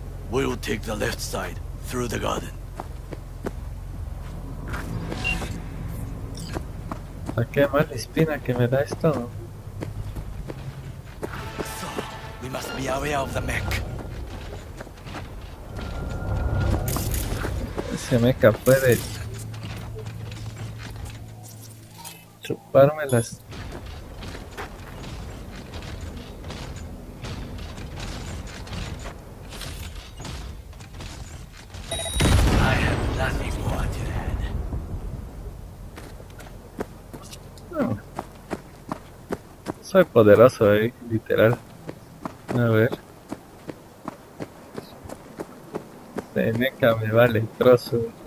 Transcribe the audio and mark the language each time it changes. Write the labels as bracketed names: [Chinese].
[English] We will take the left side, through the garden. [Spanish] Qué mala espina que me da esto. [English] So, we must be aware of the mech. [Spanish] Ese mecha puede chupármelas. [English] I have nothing more to add. No. [Spanish] Soy poderoso ahí, literal. A ver. Ese mecha me vale el trozo.